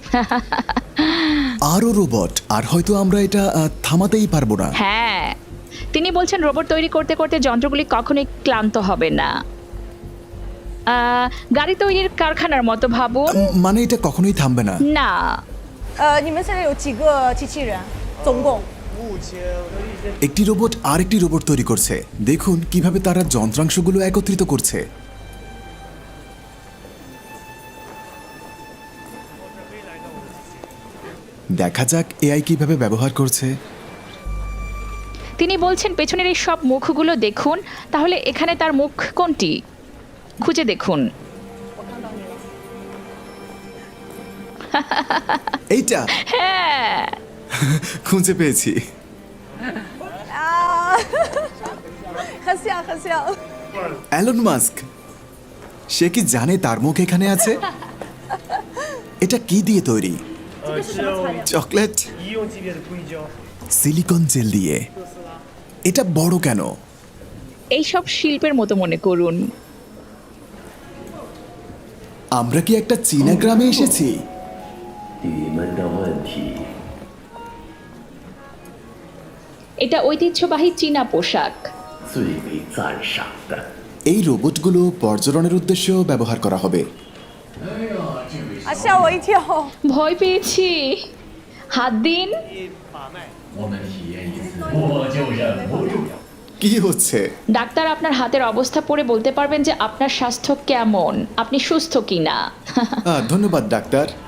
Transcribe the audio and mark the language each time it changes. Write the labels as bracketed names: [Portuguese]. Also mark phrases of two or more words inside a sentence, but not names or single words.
[Bangla] আরো রোবট, আর হয়তো আমরা এটা থামাতেই পারবো না। হ্যাঁ, তিনি বলছেন রোবট তৈরি করতে করতে যন্ত্রগুলি কখনোই ক্লান্ত হবে না। গাড়ি তৈরির কারখানার মতো ভাবুন। মানে এটা কখনোই থামবে না। না, [Chinese] 你们现在有几个机器人？总共？ [Bangla] একটি রোবট আরেকটি রোবট তৈরি করছে। দেখুন কিভাবে তারা যন্ত্রাংশগুলো একত্রিত করছে। দেখা যাক এআই কিভাবে ব্যবহার করছে। তিনি বলছেন পেছনের এই সব মুখগুলো দেখুন, তাহলে এখানে তার মুখ কোনটি খুঁজে দেখুন। এইটা হ্যাঁ, খুঁজে পেয়েছি। [Chinese] 啊，很像很像。 [Bangla] অ্যালন মাস্ক, সে কি জানে তার মুখ এখানে আছে? এটা কি দিয়ে তৈরি? [Chinese] 这个是什么材料？ [Bangla] চকলেট, [English] silicone gel [Bangla] দিয়ে। এটা বড় কেন? এই সব শিল্পের মতো মনে করুন। আমরা কি একটা চীনা গ্রামে এসেছি? এটা ঐতিহ্যবাহী চীনা পোশাক। এই রোবটগুলো পর্যটনের উদ্দেশ্যেও ব্যবহার করা হবে। [Chinese] 啊，吓我一跳！ [Bangla] ভয় পেয়েছি। হাত দিন। কি হচ্ছে? ডাক্তার আপনার হাতের অবস্থা পড়ে বলতে পারবেন যে আপনার স্বাস্থ্য কেমন, আপনি সুস্থ কিনা। ধন্যবাদ ডাক্তার।